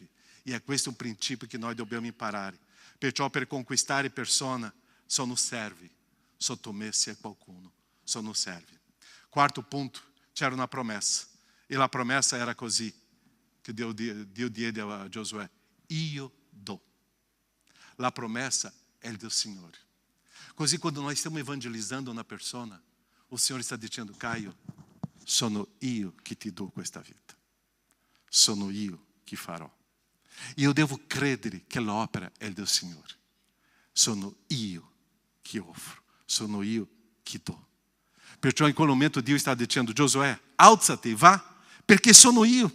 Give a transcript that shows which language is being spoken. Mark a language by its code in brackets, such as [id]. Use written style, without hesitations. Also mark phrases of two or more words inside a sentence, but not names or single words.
[it] E è questo un principio che noi dobbiamo imparare. Perciò per conquistare persone sono servi. Sottomessi a qualcuno. Sono servi. Quarto punto, c'era una promessa. E la promessa era così. Che Dio diede a Giosuè. Io do. La promessa [pt] é do Senhor. Così quando nós estamos evangelizando uma pessoa, o Senhor está dizendo: Caio, [it] sono io che ti do questa vita. Sono io che farò. E eu devo credere che l'opera è del Signore. Sono io che offro. Sono io che do. Perciò in quel momento Dio sta dicendo: Giosuè, alzati, va, perché sono io.